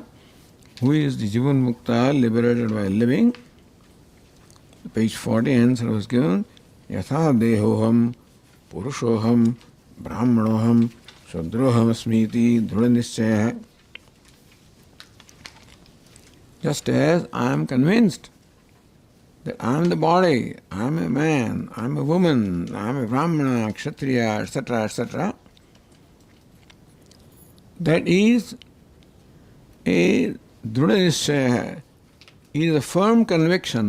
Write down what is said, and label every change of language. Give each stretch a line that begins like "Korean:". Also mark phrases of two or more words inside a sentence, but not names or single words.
English: Who is the Jivan Mukta, liberated by living? Page 40, answer was given.
Sanskrit: Yatha dehoham, purushoham, brahmanoham, shudroham smiti, dhrudanishchaya.
English: Just as I am convinced that I am the body, I am a man, I am a woman, I am a brahmana, kshatriya, etc., etc. That is a dhrudanishchaya, is a firm conviction.